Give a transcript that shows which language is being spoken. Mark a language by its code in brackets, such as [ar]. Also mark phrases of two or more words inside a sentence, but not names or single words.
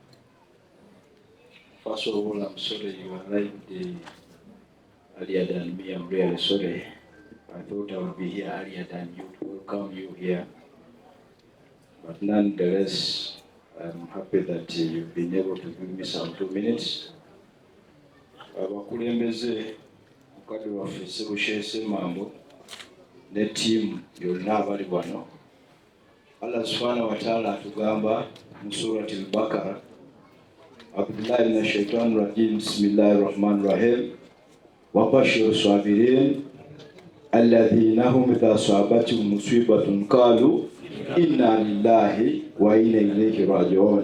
[en] First of all, I'm sorry you arrived earlier than me. I'm really sorry. I thought I would be here earlier than you to welcome you here. But nonetheless, I'm happy that you've been able to give me some 2 minutes. [lg] Abakulembeze mukadde waffe Ssebushese Mambo ne team yonna abali wano. [ar] الله سبحانه وتعالى [lg] atugamba mu [ar] سورة البقرة، عبد الله من الشيطان الرجيم، بسم الله الرحمن الرحيم، وبشر الصابرين الذين هم إذا أصابتهم مصيبة قالوا إنا لله وإنا إليه راجعون.